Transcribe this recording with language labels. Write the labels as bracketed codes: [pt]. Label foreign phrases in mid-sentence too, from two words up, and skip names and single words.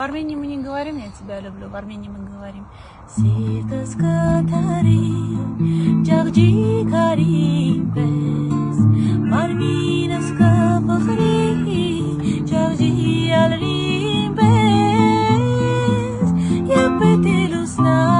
[ru] В Армении мы не говорим «я тебя люблю», в Армении мы говорим [hy] «Սիրտս կթարի, ջաղջի քարի պես, մարմինս կփխրի, ջաղջի ալրի պես, Եվ պետք է լուսնա